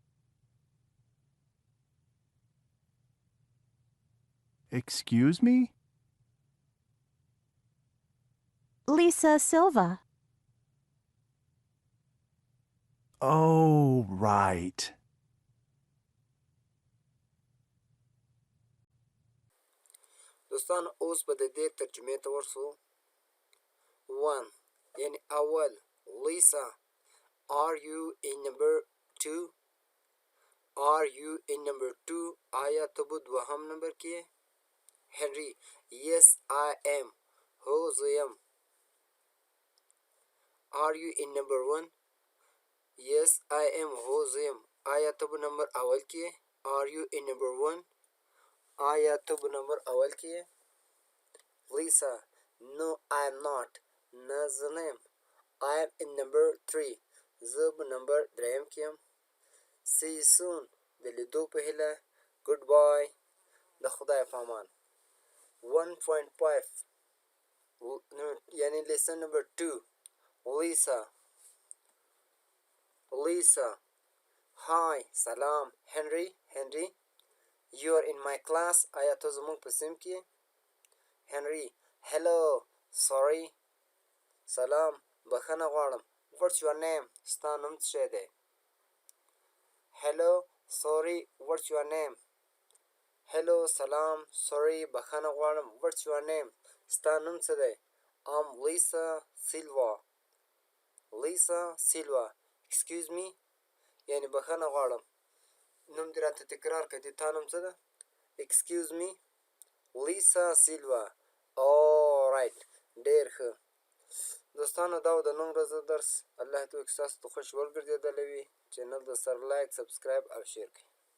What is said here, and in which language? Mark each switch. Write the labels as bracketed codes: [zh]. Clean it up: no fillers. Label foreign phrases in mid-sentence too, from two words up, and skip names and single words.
[en] Excuse me? Lisa Silva. Oh, right. [ps] دوستان اوس به د دې ترجمې ته ورسو. [en] 1 [ps] یعنی اول [en] لیسا are you in number 2 are you in number 2 [ps] آیا ته به دوهم نمبر کې؟ هنری [en] yes I am [ps] هو زه یم. [en] are you in number 1 yes I am [ps] هو زه یم. آیا ته به نمبر اول کې؟ [en] are you in number 1 [ps] آیا ته به نمبر اول کې؟ [en] لیسا no I am not [ps] نه زه نه یم. [en] I am in number 3 [ps] زه به نمبر دریم کې یم. [en] see you soon [ps] د لیدو په هیله. goodbye د خدای په امان. [en] 1.5 یعنی lesson number 2 Lisa hi سلام. Henry you are in my class [ps] آیا ته زموږ په صنف کې؟ Henry [en] hello sorry [ps] سلام بخښنه غواړم. [en] what's your name [ps] ستا نوم څه شی دی؟ [en] hello sorry what's your name hello سلام sorry [ps] بخښنه غواړم. [en] what's your name [ps] ستا نوم څه دی؟ [en] I'm Lisa Silva excuse me [ps] یعنی بخښنه غواړم. نوم دې راته تکرار کړه. د تا نوم څه ده؟ [en] excuse me [ps] Lisa Silva. alright ډېر ښه. دوستانو دا و د نن ورځې درس. الله دې وکړي ستاسو ته خوش ورګرځېدلی وي. چینل د سره لایک سبسکرایب او شیر کړئ.